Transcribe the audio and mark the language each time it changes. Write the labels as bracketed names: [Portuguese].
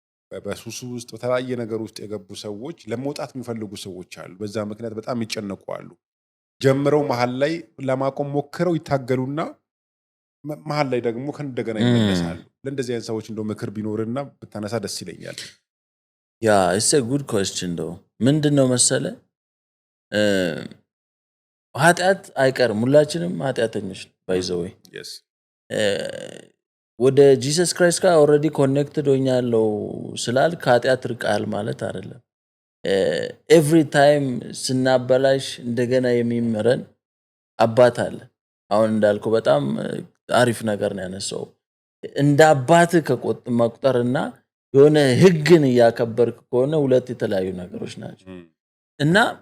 [Amharic] በሱሱ ውስጥ በተለያየ ነገር ውስጥ የገቡ ሰዎች ለመውጣት የሚፈልጉ ሰዎች አሉ በዛ ምክንያት በጣም ይጨነቁ ጀምረው መሃል ላይ ለማቆም ሞክረው ይታገሉና መሃል ላይ ደግሞ ከእንደገና ይመለሳሉ ለእንደዚህ አይነት ሰዎች እንደው ምክር ቢኖርና ብታነሳ ደስ ይለኛል ያ [English] it's a good question though [Amharic] ምንድነው መሰለ ኃጢአት አይቀርም ሁላችንም ኃጢአተኞች [English] by the way yes [Amharic] ወደ ጂሰስ ክራይስት ጋር ኦሬዲ ኮኔክትድ ሆኛለሁ ስላል ከኃጢአት ርቃል ማለት አይደለም ኤቭሪ ታይም ስናበላሽ እንደገና የሚመረን አባት አለ አሁን እንዳልኩ በጣም አሪፍ ነገር ነው ያነሳው እንደ አባት መቁጠርና የሆነ ህግን ያከበርክ ከሆነ ሁለት የተለያዩ ነገሮች ናቸው እና